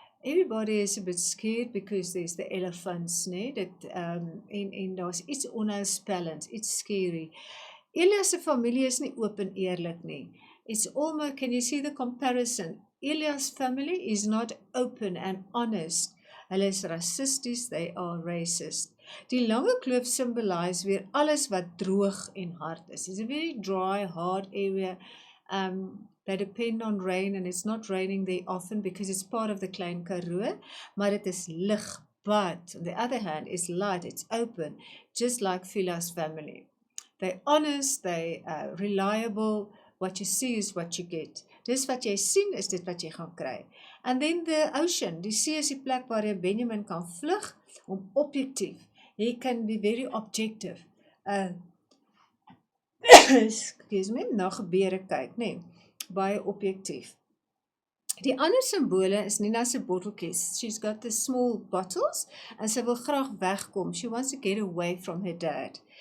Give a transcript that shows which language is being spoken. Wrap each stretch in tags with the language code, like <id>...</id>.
<en>Everybody is a bit scared because there's the elephants, nee?</en> <af>En daar's iets onheilspellend, iets scary. Elias se familie is nie oop en eerlik nie.</af> <en>It's almost, can you see the comparison? Elias' family is not open and honest.</en> <af>Hulle is racisties,</af> <en>they are racist.</en> <af>Die lange kloof symbolize weer alles wat droog en hard is.</af> <en>It's a very dry, hard area. They depend on rain and it's not raining there often because it's part of the Klein Karoo,</en> <af>maar it is lig,</af> <en>but on the other hand, it's light, it's open, just like Phila's family. They're honest, they reliable, what you see is what you get.</en> <af>Dis wat jy sien is dit wat jy gaan kry.</af> <en>And then the ocean,</en> <af>die see is die plek waar jy Benjamin kan vlug om objectief.</af> <en>He can be very objective. Excuse me,</en> <af>na gebeure kyk, nee. Baie objectief. Die ander simbole is Nina se botteltjies.</af> <en>She's got the small bottles</en> <af>en sy wil graag wegkom.</af> <en>She wants to get away from her dad.</en>